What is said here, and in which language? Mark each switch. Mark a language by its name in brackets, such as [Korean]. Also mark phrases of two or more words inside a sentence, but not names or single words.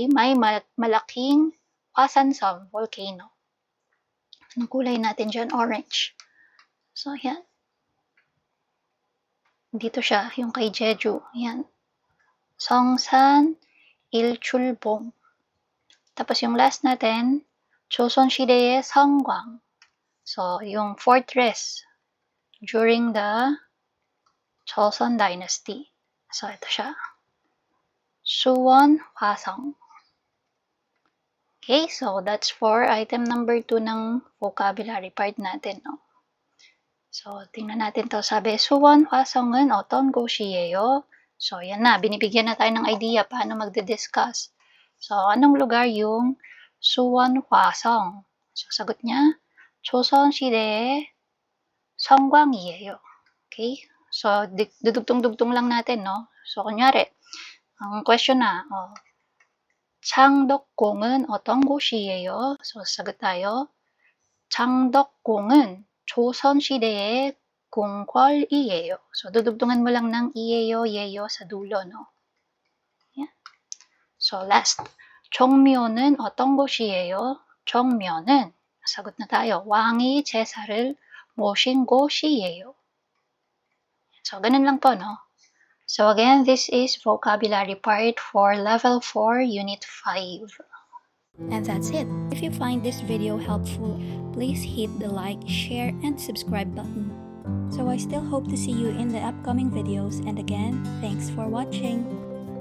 [Filipino] May malaking 화산섬, volcano. Anong kulay natin dyan? Orange. So, yan. Dito siya, yung kay Jeju. Yan. Songsan Ilchulbong. Tapos yung last natin, [Korean] 조선시대의 성광. [Filipino] So, yung [English] fortress during the Joseon Dynasty. [Filipino] So, ito siya. Suwon Hwasong. [English] Okay, so that's for item number 2 ng vocabulary part [Filipino] natin, no? So, tingnan natin to. Sabi, [Korean] 수원 화성은 어떤 곳이에요? [Filipino] So, yan na. Binibigyan na tayo ng idea paano magdi-discuss. So, anong lugar yung 수원 화성? So, sagot niya, [Korean] 조선시대의 성광이에요. [Filipino] Okay? So, dudugtong-dugtong lang natin, no? So, kunyari, ang question na, [Korean] 창덕궁은 어떤 곳이에요? [Filipino] So, sagot tayo, [Korean] 창덕궁은 조선시대의 kung qual iyeyo. [Filipino] So, dudugtungan mo lang ng iyeyo, yeyo sa dulo, no? Yeah. So, last. [Korean] 정묘는 어떤 곳이에요? 정묘는, [Filipino] sagot na tayo, [Korean] 왕이 제사를 모신 곳이에요. [Filipino] So, ganun lang po, no? [English] So, again, this is vocabulary part for Level 4, Unit 5. And that's it. If you find this video helpful, please hit the like, share, and subscribe button. So I still hope to see you in the upcoming videos, and again, thanks for watching.